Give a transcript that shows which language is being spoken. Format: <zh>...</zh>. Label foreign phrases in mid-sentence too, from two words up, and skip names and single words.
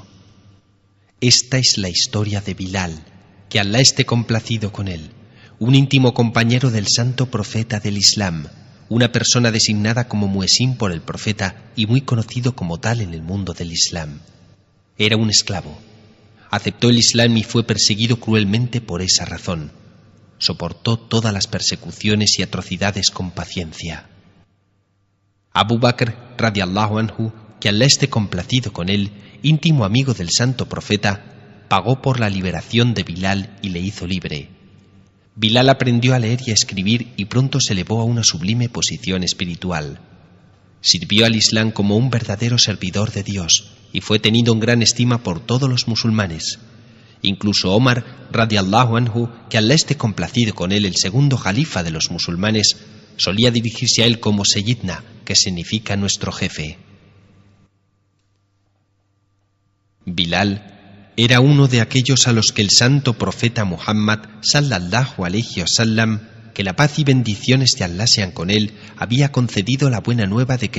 <es>Esta es la historia de Bilal, que Alá esté complacido con él, un íntimo compañero del santo profeta del Islam, una persona designada como muezín por el profeta y muy conocido como tal en el mundo del Islam. Era un esclavo. Aceptó el Islam y fue perseguido cruelmente por esa razón. Soportó todas las persecuciones y atrocidades con paciencia.</es> <ar>Abu Bakr, رضي الله عنه,</ar> <es>que Alá esté complacido con él, íntimo amigo del santo profeta, pagó por la liberación de Bilal y le hizo libre. Bilal aprendió a leer y a escribir y pronto se elevó a una sublime posición espiritual. Sirvió al Islam como un verdadero servidor de Dios y fue tenido en gran estima por todos los musulmanes. Incluso Omar,</es> <ar>رضي الله عنه,</ar> <es>que Alá esté complacido con él, el segundo jalifa de los musulmanes, solía dirigirse a él como Sayyidna, que significa nuestro jefe. Bilal era uno de aquellos a los que el santo profeta Muhammad</es> <ar>صلى الله عليه وسلم,</ar> <es>que la paz y bendiciones de Alá sean con él, había concedido la buena nueva de que</es>